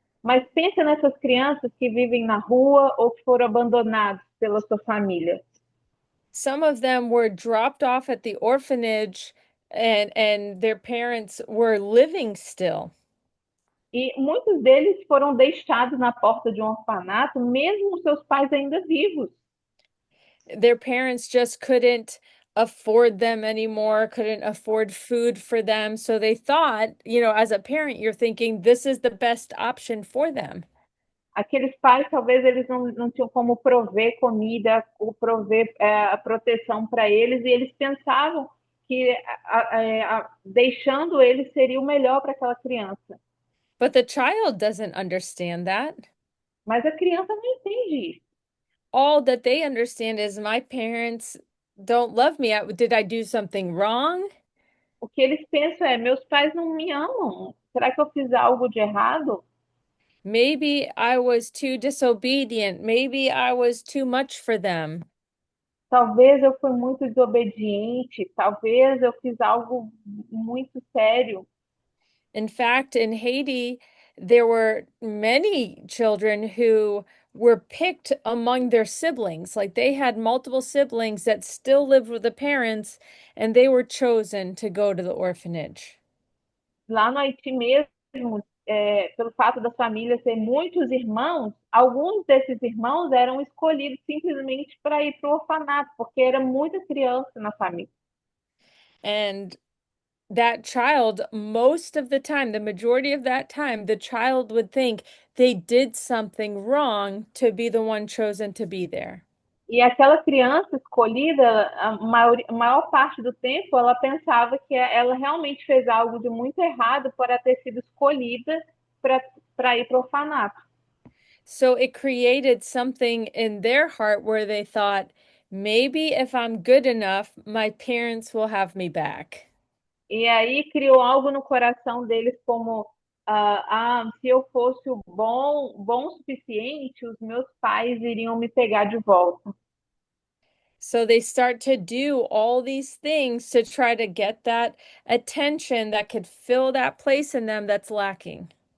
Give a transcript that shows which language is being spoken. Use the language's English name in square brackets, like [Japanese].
[Portuguese] Mas pensa nessas crianças que vivem na rua ou que foram abandonados pela sua família. [English] Some of them were dropped off at the orphanage and their parents were living still. [Portuguese] E muitos deles foram deixados na porta de um orfanato, mesmo os seus pais ainda vivos. [English] Their parents just couldn't afford them anymore, couldn't afford food for them. So they thought, as a parent, you're thinking this is the best option for them. [Portuguese] Aqueles pais, talvez eles não tinham como prover comida, ou prover a proteção para eles, e eles pensavam que deixando eles seria o melhor para aquela criança. [English] But the child doesn't understand that. [Portuguese] Mas a criança não entende isso. [English] All that they understand is my parents don't love me. Did I do something wrong? [Portuguese] O que eles pensam é: meus pais não me amam. Será que eu fiz algo de errado? [English] Maybe I was too disobedient. Maybe I was too much for them. [Portuguese] Talvez eu fui muito desobediente, talvez eu fiz algo muito sério. [English] In fact, in Haiti, there were many children who were picked among their siblings. Like they had multiple siblings that still lived with the parents, and they were chosen to go to the orphanage. [Portuguese] Lá no Haiti mesmo, pelo fato da família ter muitos irmãos, alguns desses irmãos eram escolhidos simplesmente para ir para o orfanato, porque era muita criança na família. [English] And that child, most of the time, the majority of that time, the child would think they did something wrong to be the one chosen to be there. [Portuguese] E aquela criança escolhida, a maior parte do tempo, ela pensava que ela realmente fez algo de muito errado para ter sido escolhida para ir para o orfanato. [English] So it created something in their heart where they thought, maybe if I'm good enough, my parents will have me back. [Portuguese] E aí criou algo no coração deles como se eu fosse o bom o suficiente, os meus pais iriam me pegar de volta. [English] So they start to do all these things to try to get that attention that could fill that place in them that's lacking.